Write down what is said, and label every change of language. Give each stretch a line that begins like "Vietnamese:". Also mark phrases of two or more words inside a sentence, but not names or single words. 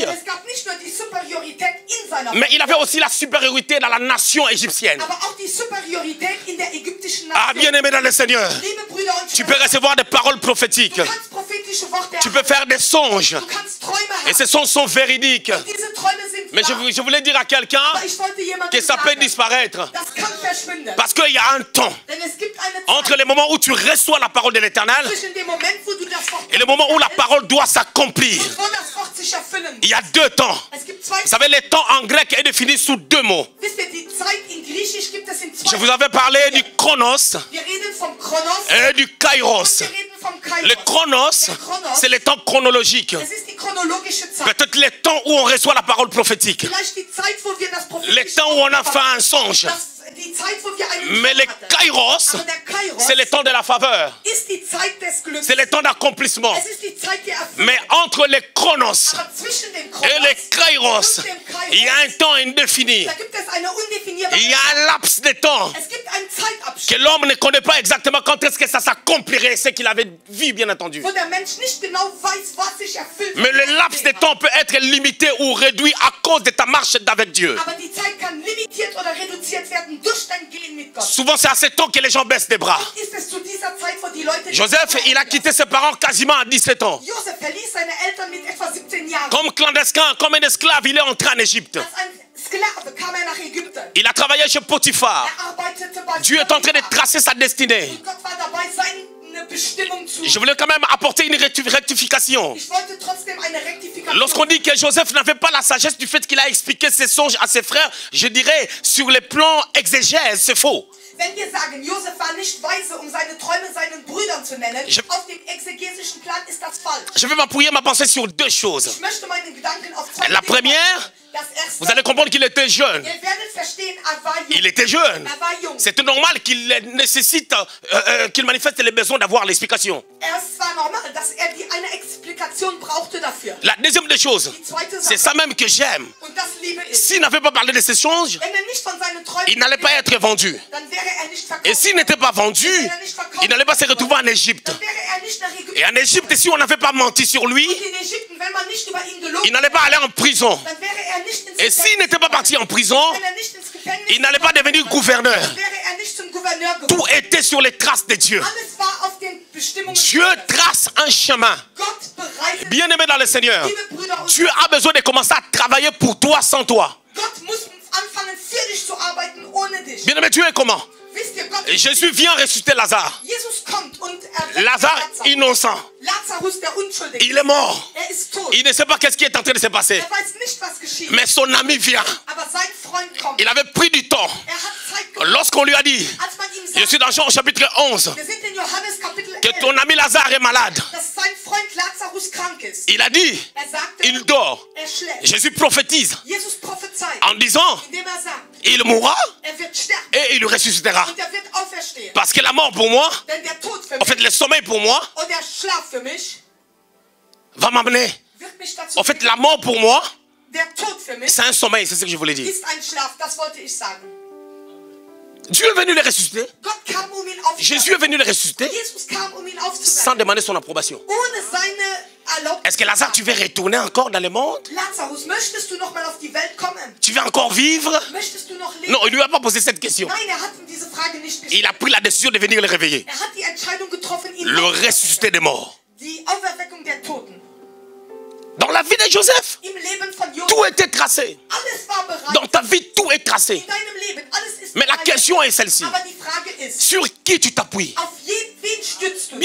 German: haben. Es gab nicht nur die Superiorität in seiner
French: mais il
German: Familie,
French: avait aussi la supériorité dans la nation égyptienne.
German: aber auch die Superiorität in der ägyptischen Ah, Nation.
French: bien-aimé dans le Seigneur,
German: Liebe Brüder und
French: tu peux recevoir des paroles prophétiques.
German: du kannst prophetische Worte
French: Tu peux faire des songes.
German: du kannst Träume
French: Et
German: haben.
French: ces songes sont véridiques.
German: Diese Träume sind
French: Mais
German: wahr.
French: je voulais dire à quelqu'un
German: Aber ich wollte jemandem
French: que ça peut
German: sagen,
French: disparaître.
German: das kann verschwinden.
French: Parce qu'il y a un temps
German: Denn es gibt eine
French: entre
German: Zeit
French: les moments où tu reçois la parole de l'Éternel
German: zwischen dem Moment, wo du das Wort
French: et le moment où la parole doit s'accomplir.
German: und wo das Wort sich erfüllen.
French: Il y a 2 temps.
German: Es gibt 2.
French: Vous savez, le temps en grec est défini sous 2 mots.
German: Wisst ihr, die Zeit in Griechisch gibt es in 2.
French: Je vous avais parlé du chronos
German: Wir reden vom Chronos
French: et du kairos.
German: wir reden vom Kairos.
French: Le chronos, c'est le temps chronologique.
German: Es ist die chronologische Zeit.
French: Peut-être le temps où on reçoit la parole prophétique.
German: Vielleicht die Zeit, wo wir das
French: Le
German: prophetische
French: temps où on a fait un songe.
German: die Zeit, wo wir einen
French: Mais le
German: Traum hatten.
French: kairos,
German: Aber der Kairos
French: c'est le temps de la faveur.
German: ist die Zeit des Glücks.
French: C'est le temps d'accomplissement.
German: Es ist die Zeit der Erfüllung.
French: Mais entre le chronos
German: Aber zwischen dem
French: et
German: Chronos
French: le kairos,
German: und dem Kairos,
French: il y a un temps indéfini.
German: da gibt es eine undefinierbare
French: Il y a un laps de temps
German: Es gibt einen
French: que
German: Zeitabschnitt,
French: l'homme ne connaît pas exactement quand est-ce que ça s'accomplirait, ce qu'il avait vu, bien entendu.
German: wo der Mensch nicht genau weiß, was sich erfüllt.
French: Mais le laps de temps peut être limité ou réduit à cause de ta marche avec Dieu.
German: Aber die Zeit kann limitiert oder reduziert werden durch dein Gehen mit Gott.
French: Souvent, c'est à ce temps que les gens baissent les bras.
German: Ist es zu dieser Zeit, wo die Leute...
French: Joseph, il a quitté ses parents quasiment à 17 ans.
German: Josef verließ seine Eltern mit etwa 17 Jahren.
French: Comme clandestin, comme un esclave, il est entré en Égypte.
German: Als ein Sklave kam er nach Ägypten.
French: Il a travaillé chez Potiphar.
German: Arbeitete bei
French: Dieu est en train de tracer sa destinée.
German: Und Gott war dabei, seine Bestimmung zu...
French: Je voulais quand même apporter une rectification.
German: Ich wollte trotzdem eine Rektifikation...
French: Lorsqu'on dit que Joseph n'avait pas la sagesse du fait qu'il a expliqué ses songes à ses frères, je dirais, sur le plan exégèse, c'est faux.
German: Wenn wir sagen, Josef war nicht weise, seine Träume seinen Brüdern zu nennen, auf dem exegesischen Plan ist das falsch.
French: Je vais m'appuyer ma pensée sur 2 choses.
German: Ich möchte meinen Gedanken auf 2
French: La
German: Dinge
French: première,
German: machen. Das erste,
French: vous allez comprendre qu'il était jeune.
German: ihr werdet verstehen, war jung.
French: Il était jeune.
German: War jung.
French: C'était normal qu'il nécessite, qu'il manifeste les besoins d'avoir l'explication.
German: Es war normal, dass die eine Explikation brauchte dafür.
French: La deuxième des choses,
German: Die zweite
French: c'est
German: Sache,
French: ça même que j'aime.
German: und das liebe ich,
French: S'il n'avait pas parlé de ces songes,
German: wenn nicht von seinen Träumen
French: il n'allait pas être vendu.
German: dann wäre nicht verkauft.
French: Et s'il n'était pas vendu, il n'allait pas se retrouver en Égypte.
German: Dann wäre nicht nach Ägypten.
French: Et en Égypte, si on n'avait pas menti sur lui,
German: Und in Ägypten, wenn man nicht über ihn gelogen
French: il n'allait pas aller en prison.
German: dann wäre nicht ins
French: Et s'il n'était pas parti en prison,
German: wenn nicht ins Gefängnis
French: il n'allait pas devenir gouverneur.
German: dann wäre nicht zum Gouverneur geworden.
French: Tout était sur les traces de Dieu.
German: Alles war auf den Bestimmungen
French: Dieu
German: Gottes.
French: trace un chemin.
German: Gott bereitet,
French: Bien-aimé dans le Seigneur,
German: liebe Brüder und
French: Dieu a besoin de commencer à travailler pour toi sans toi.
German: Gott muss anfangen, für dich zu arbeiten, ohne dich.
French: Bien-aimé, Dieu est comment?
German: Wisst ihr, Gott,
French: Jésus vient ressusciter Lazare.
German: Jesus kommt und erweckt
French: Lazare innocent.
German: Lazarus, der Unschuldige.
French: Il est mort.
German: Ist tot.
French: Il ne sait pas qu'est-ce qui est en train de se passer.
German: Weiß nicht, was geschieht.
French: Mais son ami vient.
German: Aber sein Freund kommt.
French: Il avait pris du temps.
German: Hat Zeit gehabt.
French: Lorsqu'on lui a dit,
German: Als man ihm
French: je
German: sagt,
French: suis dans Jean au chapitre 11,
German: wir sind in Johannes Kapitel
French: que
German: 11,
French: ton ami Lazare est malade.
German: dass sein Freund Lazarus krank ist.
French: Il a dit,
German: Sagte,
French: il dort.
German: schläft.
French: Jésus prophétise
German: Jesus prophezeit,
French: en disant,
German: indem sagt,
French: il mourra
German: wird sterben
French: et il ressuscitera.
German: und wird auferstehen. stehe.
French: Parce que la mort pour moi,
German: Denn der Tod für
French: en fait
German: mich
French: le sommeil pour moi,
German: und der Schlaf für mich
French: va m'amener.
German: wird mich dazu
French: En fait
German: bringen.
French: la mort pour moi,
German: Der Tod für mich
French: c'est un sommeil, c'est ce que je voulais dire.
German: ist ein Schlaf, das wollte ich sagen.
French: Dieu est venu les ressusciter.
German: Gott kam, um ihn aufzuwecken.
French: Jésus est venu les ressusciter
German: Jesus kam, um ihn
French: sans
German: aufzuwecken.
French: demander son approbation.
German: Ohne seine Erlaubnis.
French: Est-ce que Lazare, tu veux retourner encore dans le monde?
German: Lazarus, möchtest du noch mal auf die Welt kommen?
French: Tu veux encore vivre?
German: Möchtest du noch leben?
French: Non, il ne lui a pas posé cette question.
German: Nein, hat ihm diese Frage nicht
French: Il
German: gestellt.
French: a pris la décision de venir le réveiller.
German: Hat die Entscheidung getroffen, ihn
French: Le
German: aufzuwecken.
French: ressuscité des morts.
German: Die Auferweckung der Toten.
French: Dans la vie de Joseph,
German: Im Leben von
French: tout
German: Josef.
French: était tracé.
German: Alles war bereit.
French: Dans ta vie, tout est tracé.
German: In deinem Leben, alles ist
French: Mais la
German: bereit.
French: question est celle-ci.
German: Aber die Frage ist,
French: Sur qui tu t'appuies?
German: auf wen stützt du dich?